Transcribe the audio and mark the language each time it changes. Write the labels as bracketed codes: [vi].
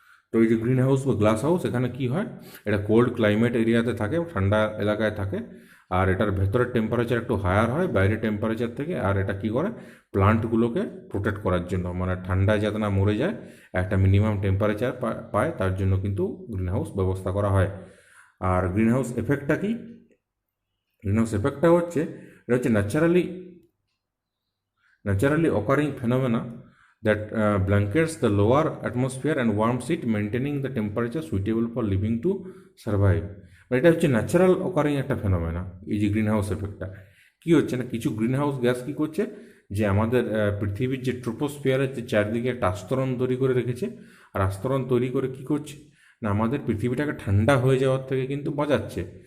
[bn] তো এই যে গ্রিন হাউস বা গ্লাস হাউস, এখানে কি হয়, এটা কোল্ড ক্লাইমেট এরিয়াতে থাকে, ঠান্ডা এলাকায় থাকে। আর এটার ভেতরের টেম্পারেচার একটু হায়ার হয় বাইরের টেম্পারেচার থেকে। আর এটা কি করে, প্লান্টগুলোকে প্রোটেক্ট করার জন্য, মানে ঠান্ডায় যাতে না মরে যায়, একটা মিনিমাম টেম্পারেচার পায়, তার জন্য কিন্তু গ্রিন হাউস ব্যবস্থা করা হয়। আর গ্রিন হাউস এফেক্টটা কি, গ্রিন হাউস এফেক্টটা হচ্ছে, এটা হচ্ছে [en] naturally occurring phenomena that blankets the lower atmosphere and warms it, maintaining the temperature suitable for living to survive. [bn] এটা হচ্ছে ন্যাচারাল অকারিং একটা ফেনোমেনা। এই যে গ্রিন হাউস এফেক্টটা কী হচ্ছে না, কিছু গ্রিন হাউস গ্যাস কী করছে, যে আমাদের পৃথিবীর যে ট্রোপোস্ফিয়ারের যে চারদিকে একটা আস্তরণ তৈরি করে রেখেছে। আর আস্তরণ তৈরি করে কী করছে না, আমাদের পৃথিবীটাকে ঠান্ডা হয়ে যাওয়ার থেকে কিন্তু বাঁচাচ্ছে।